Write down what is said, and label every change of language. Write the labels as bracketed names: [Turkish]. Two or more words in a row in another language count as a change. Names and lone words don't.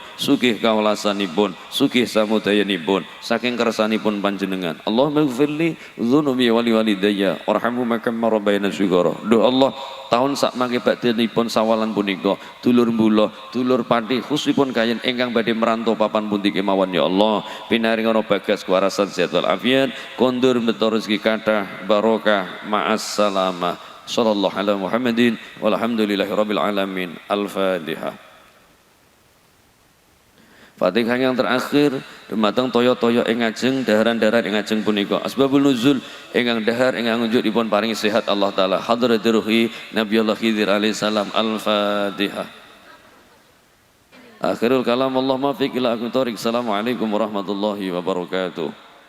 [Javanese] sugih kawelasanipun sugih samudayanipun saking kersanipun panjenengan [Arabic] اللهم اغفر لي ذنوبي ولوالدي وارحمهما كما ربياني صغيرا [Javanese] duh Allah tahun sak mangke badhenipun sawalan punika dulur mula dulur pati khususipun kayen ingkang badhe merantau papan pundi kemawon ya Allah pinaringono bagas kuwarasan sehat wal afiat kondur beto rezeki kathah barokah [Arabic] مع السلامة صلى الله على محمد والحمد لله رب العالمين الفاتحة. [Javanese] Fatihah [Indonesian] yang terakhir [Javanese] dumateng toyo-toyo ing ajeng daharan-daharan ing ajeng punika [Arabic] أسباب النزول [Javanese] ingkang dahar ingkang unjuk dipun paringi sehat Allah taala [Arabic] حضرة روح نبي الله خضر عليه السلام الفاتحة. آخر الكلام اللهم وفق إلى أقوم الطريق. السلام عليكم ورحمة الله وبركاته.